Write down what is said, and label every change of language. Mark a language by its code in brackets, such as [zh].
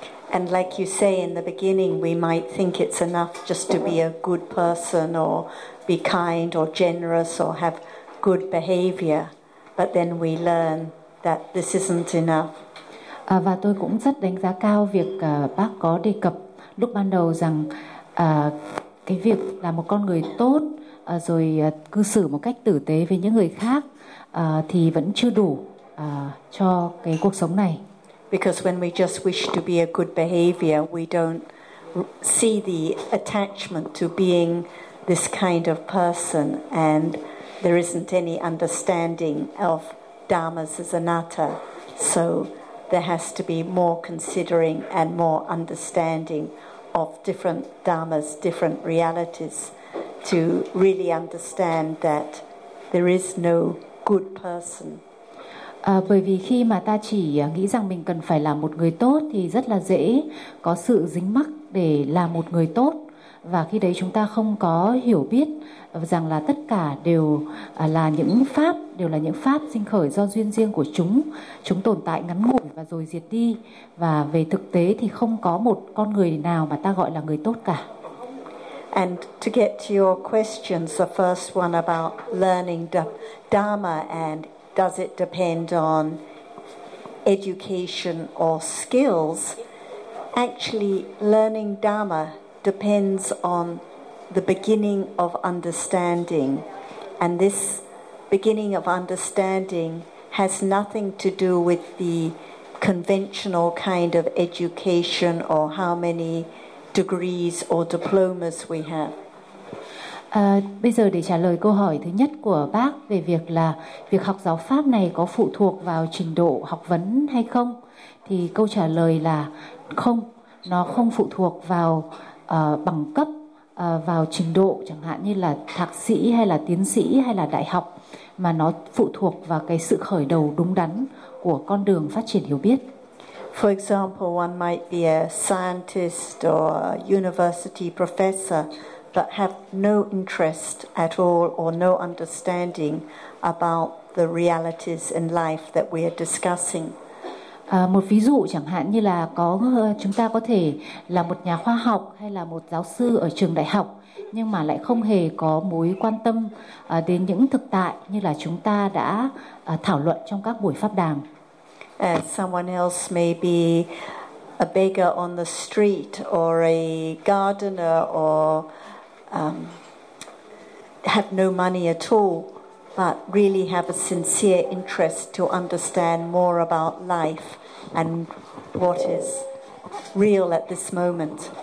[en] And like you say in the beginning, we might think it's enough just to be a good person or be kind or generous or have good behavior, but then we learn that this isn't enough. [vi] Và tôi cũng rất đánh giá cao việc bác có đề cập lúc ban đầu rằng cái việc là một con người tốt rồi cư xử một cách tử tế với những người khác thì vẫn chưa đủ cho cái cuộc sống này. [en] Because when we just wish to be a good behavior, we don't see the attachment to being this kind of person, and there isn't any understanding of dharmas as anatta. So there has to be more considering and more understanding of different dharmas, different realities, to really understand that there is no good person. [vi] Bởi vì khi mà ta chỉ nghĩ rằng mình cần phải là một người tốt thì rất là dễ có sự dính mắc để là một người tốt. Và khi đấy chúng ta không có hiểu biết rằng là tất cả đều là những pháp, đều là những pháp sinh khởi do duyên riêng của chúng. Chúng tồn tại ngắn ngủi và rồi diệt đi. Và về thực tế thì không có một con người nào mà ta gọi là người tốt cả. [en] And to get to your questions, the first one about learning Dharma and does it depend on education or skills? Actually, learning Dharma depends on the beginning of understanding. And this beginning of understanding has nothing to do with the conventional kind of education or how many degrees or diplomas we have. [vi] Bây giờ để trả lời câu hỏi thứ nhất của bác về việc là việc học giáo pháp này có phụ thuộc vào trình độ học vấn hay không, thì câu trả lời là không, nó không phụ thuộc vào bằng cấp, vào trình độ chẳng hạn như là thạc sĩ hay là tiến sĩ hay là đại học, mà nó phụ thuộc vào cái sự khởi đầu đúng đắn của con đường phát triển hiểu biết. [en] For example, one might be a scientist or a university professor but have no interest at all or no understanding about the realities in life that we are discussing. [vi] Một ví dụ chẳng hạn như là chúng ta có thể là một nhà khoa học hay là một giáo sư ở trường đại học nhưng mà lại không hề có mối quan tâm đến những thực tại như là chúng ta đã thảo luận trong các buổi pháp đàm. [en] Someone else may be a beggar on the street or a gardener or have no money at all, but really have a sincere interest to understand more about life and what is real at this moment.